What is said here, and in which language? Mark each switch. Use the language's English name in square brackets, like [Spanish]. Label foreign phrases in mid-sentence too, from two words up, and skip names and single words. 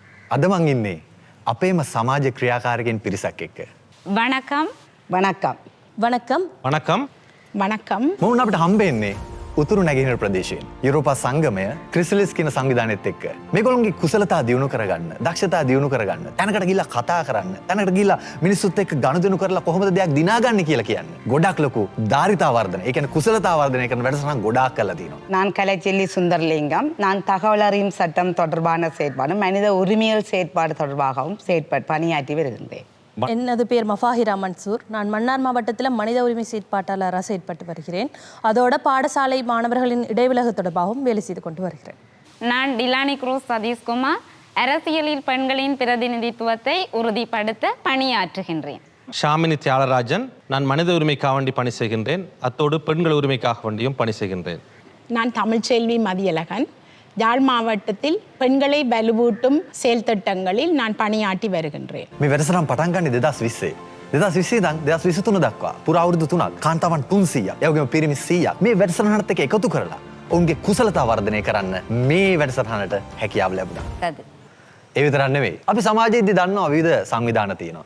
[Sinhala] අද මං ඉන්නේ අපේම සමාජ ක්‍රියාකාරකයන් පිරිසක් එක්ක. [Tamil] வணக்கம் வணக்கம் வணக்கம் වණකම් வணக்கம் [Sinhala] මොවුන් අපිට හම්බෙන්නේ උතුරු නැගෙනහිර ප්‍රදේශයෙන්. යුරෝපා සංගමය ක්‍රිසලිස් කියන සංවිධානයත් එක්ක. මේගොල්ලන්ගේ කුසලතා දියුණු කරගන්න, දක්ෂතා දියුණු කරගන්න, තැනකට ගිහිල්ලා කතා කරන්න, තැනකට ගිහිල්ලා මිනිස්සුත් එක්ක ගනුදෙනු කරලා කොහොමද දෙයක් දිනාගන්නේ කියලා කියන්නේ. ගොඩක් ලොකු ධාරිතා වර්ධන, ඒ කියන්නේ කුසලතා වර්ධනය කරන වැඩසටහන් ගොඩාක් කරලා තියෙනවා. [Tamil] நான் கலைச்செல்வி சுந்தர்லிங்கம். நான் தகவல் அறியும் சட்டம் தொடர்பான செயற்பாடு மனித உரிமைகள் செயற்பாடு தொடர்பாகவும் பணியாற்றி வருகின்றேன். எனது பேர் மஃபாஹிரா மன்சூர். நான் மன்னார் மாவட்டத்தில் மனித உரிமை செயற்பாட்டாளராக செயற்பட்டு வருகிறேன். அதோட பாடசாலை மாணவர்களின் இடைவிலகு தொடர்பாகவும் வேலை செய்து கொண்டு வருகிறேன். நான் டிலானி குரூஸ் சதீஷ்குமார் அரசியலில் பெண்களின் பிரதிநிதித்துவத்தை உறுதிப்படுத்த பணியாற்றுகின்றேன். ஷாமினி தியாகராஜன், நான் மனித உரிமைக்காக வேண்டி பணி செய்கின்றேன். அத்தோடு பெண்கள் உரிமைக்காக வேண்டியும் பணி செய்கின்றேன். நான் தமிழ்ச்செல்வி மதியழகன். யாழ் மாவட்டத்தில் பெண்களை வலுவூட்டும் செயல் திட்டங்களில் நான் பணியாற்றி வருகின்றேன். [Sinhala] මේ වැඩසටහන පටන් ගන්නේ 2020. 2020 ඉඳන් 2023 දක්වා පුරා අවුරුදු 3ක් කාන්තාවන් 300ක්, ඒ වගේම පිරිමි 100ක් මේ වැඩසටහනත් එක්ක එකතු කරලා ඔවුන්ගේ කුසලතා වර්ධනය කරන්න මේ වැඩසටහනට හැකියාව ලැබුණා. ඒ විතරක් නෙවෙයි. අපි සමාජයේදී දන්නවා විවිධ සංවිධාන තියෙනවා.